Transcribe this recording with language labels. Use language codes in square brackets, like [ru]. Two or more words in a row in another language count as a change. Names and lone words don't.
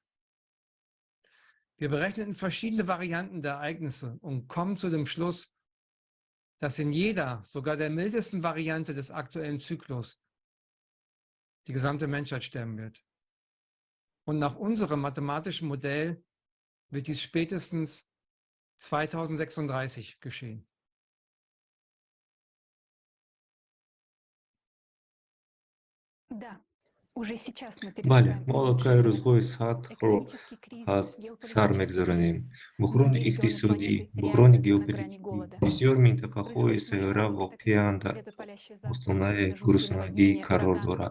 [de] Wir berechneten verschiedene Varianten der Ereignisse und kommen zu dem Schluss, dass in jeder, sogar der mildesten Variante des aktuellen Zyklus, die gesamte Menschheit sterben wird. Und nach unserem mathematischen Modell wird dies spätestens 2036 geschehen. [fa] بله، ما واقعی روزهای سخت رو از سر می‌گذرانیم. بحران اقتصادی، بحران گئوپولیتیکی، بسیار منطقه‌های سیاره واقعاً در آستانه گرسنگی قرار دارد.